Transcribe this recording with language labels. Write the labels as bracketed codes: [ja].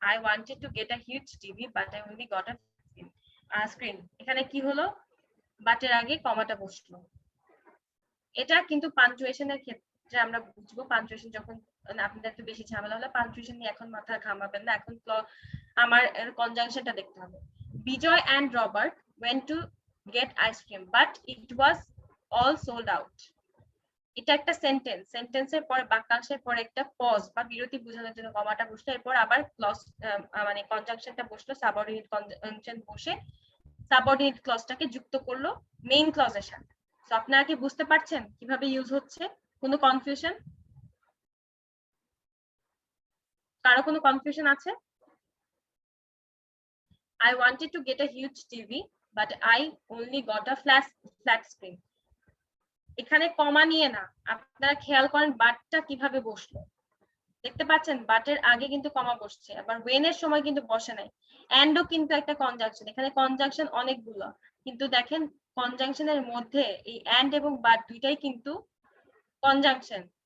[en] I wanted to get a huge TV, but I only got a screen. [bn] এখানে কি হলো, বাটের আগে কমাটা বসলো। এটা কিন্তু পাঞ্চুয়েশনের ক্ষেত্রে আমরা বুঝবো, পাঞ্চুয়েশন যখন আপনাদের একটু বেশি ঝামেলা হলে পাঞ্চুয়েশন নিয়ে এখন মাথা ঘামাবেন না, এখন আমার কনজাংশনটা দেখতে হবে। [en] Bijoy and Robert went to get ice cream, but it was all sold out. [bn] এটা একটা সেন্টেন্স, সেন্টেন্সের পরে বাক্যাংশের পরে একটা পজ বা বিরতি বোঝানোর জন্য কমাটা বসলো, এরপর আবার ক্লজ মানে কনজাংশনটা বসলো, সাবঅর্ডিনেট কনজাংশন বসে সাবঅর্ডিনেট ক্লজটাকে যুক্ত করলো মেইন ক্লজের সাথে। তো আপনারা কি বুঝতে পারছেন কিভাবে ইউজ হচ্ছে? কোনো কনফিউশন, কারো কোনো কনফিউশন আছে? [en] I wanted to get a huge TV, but I only got a flat screen. [bn] এখানে কমা নিয়ে না, আপনারা খেয়াল করেন বাটটা কিভাবে বসলো, দেখতে পাচ্ছেন বাটের আগে কিন্তু কমা বসছে, আবার when এর সময় কিন্তু বসে নাই। and ও কিন্তু একটা কনজাংশন, এখানে কনজাংশন অনেকগুলো, কিন্তু দেখেন কনজাংশনের মধ্যে এই and এবং বাট দুইটাই কিন্তু কনজাংশন।